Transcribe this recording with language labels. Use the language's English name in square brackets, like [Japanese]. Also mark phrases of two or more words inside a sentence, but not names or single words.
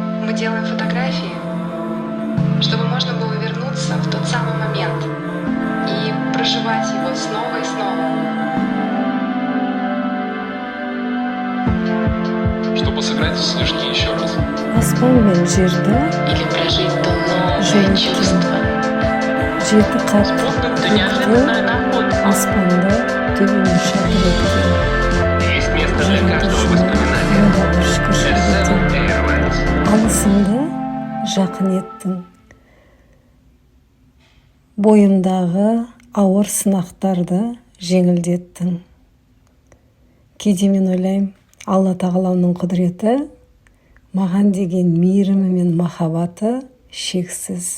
[Russian] Мы делаем фотографии, чтобы можно было вернуться в тот самый момент и проживать его снова и снова. Чтобы сыграть в снежки еще раз. [Kazakh] Аспан мен жерді [Russian] Или прожить то новое Живет. чувство. [Kazakh] жеті қат [Russian] Способ ты [Kazakh] көкті [Russian] неожиданно находишься. [Kazakh] аспанда төбемен шатыр еткен. [Russian] Есть место для каждого воспоминания. [Kazakh] Онда бір шүкіршілік Seven етем. Airlines. Алысыңды жақын еттің. Бойымдағы ауыр сынақтарды жеңілдеттің. Кейде мен ойлаймын, Алла тағаланың құдіреті, маған деген мейірімі мен махаббаты шексіз.